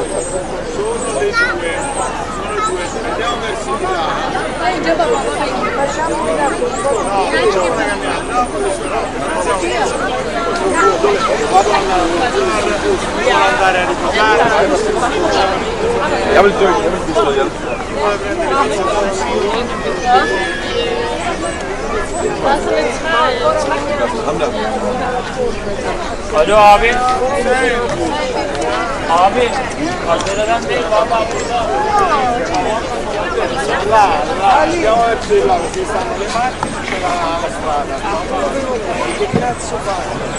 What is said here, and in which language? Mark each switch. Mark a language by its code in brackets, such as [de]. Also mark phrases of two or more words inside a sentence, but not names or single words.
[it] Sono le due, andiamo verso di là. Devo andare a riposare. Andiamo il pistoia. [tr] Alo abi. Abi. Aşağıdan değil baba burada. [it] Là, andiamo verso di là, ci stanno le macchine, c'è la strada. Che cazzo fai?